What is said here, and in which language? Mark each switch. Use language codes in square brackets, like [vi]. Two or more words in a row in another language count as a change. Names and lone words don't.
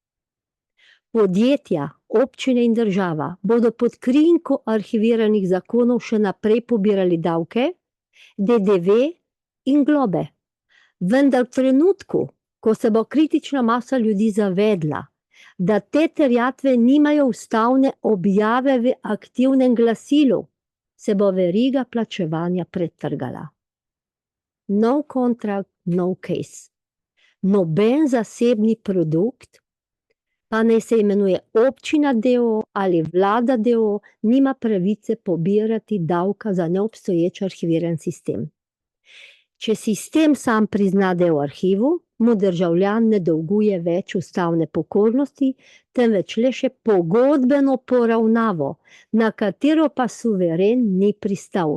[sl] Podjetja, občine in država bodo pod krinko arhiviranih zakonov še naprej pobirali davke, DDV in globe. Vendar v trenutku, ko se bo kritična masa ljudi zavedla, da te terjatve nimajo ustavne objave v aktivnem glasilu, se bo veriga plačevanja pretrgala. [en] No contract, no case. [sl] Noben zasebni produkt, pa naj se imenuje občina d.o.o. ali vlada d.o.o., nima pravice pobirati davka za neobstoječ arhiviran sistem. Če sistem sam prizna, da je v arhivu, mu državljan ne dolguje več ustavne pokornosti, temveč le še pogodbeno poravnavo, na katero pa suveren ni pristal.